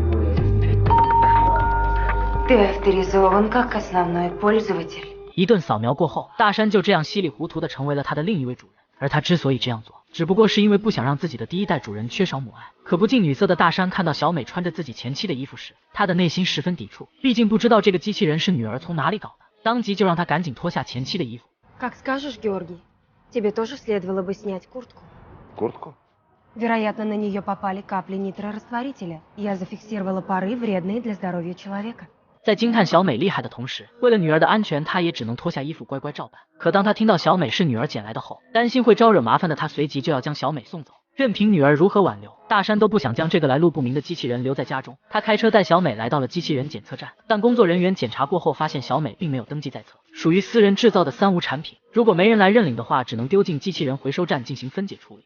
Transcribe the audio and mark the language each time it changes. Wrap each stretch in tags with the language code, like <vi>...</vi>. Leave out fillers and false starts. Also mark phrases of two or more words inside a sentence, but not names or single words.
<zh>一顿扫描过后，大山就这样稀里糊涂地成为了他的另一位主人。而他之所以这样做，只不过是因为不想让自己的第一代主人缺少母爱。可不近女色的大山看到小美穿着自己前妻的衣服时，他的内心十分抵触，毕竟不知道这个机器人是女儿从哪里搞的，当即就让他赶紧脱下前妻的衣服。</zh> <ru>Тебе тоже следовало бы снять куртку. Куртку? Вероятно, на нее попали капли нитрорастворителя. Я зафиксировала пары, вредные для здоровья человека.</ru> <zh>在惊叹小美厉害的同时，为了女儿的安全，他也只能脱下衣服乖乖照办。可当他听到小美是女儿捡来的后，担心会招惹麻烦的他随即就要将小美送走。任凭女儿如何挽留，大山都不想将这个来路不明的机器人留在家中。他开车带小美来到了机器人检测站，但工作人员检查过后发现小美并没有登记在册，属于私人制造的三无产品，如果没人来认领的话，只能丢进机器人回收站进行分解处理。</zh>